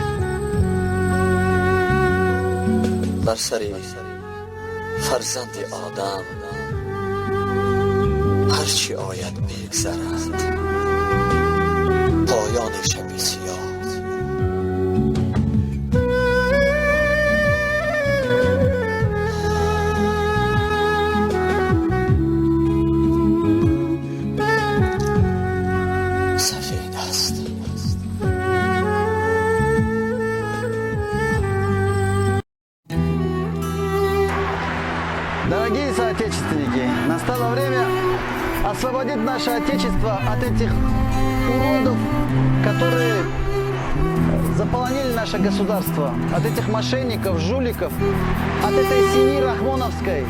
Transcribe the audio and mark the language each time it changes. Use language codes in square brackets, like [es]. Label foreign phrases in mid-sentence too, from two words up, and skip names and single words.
[fa] بر سری فرزند آدم هرچی آید بگذرد، پایان شب سیاه. سفید است. [ru] Дорогие соотечественники, настало время освободить наше Отечество от этих уродов, которые заполонили наше государство, от этих мошенников, жуликов, от этой семьи Рахмоновской.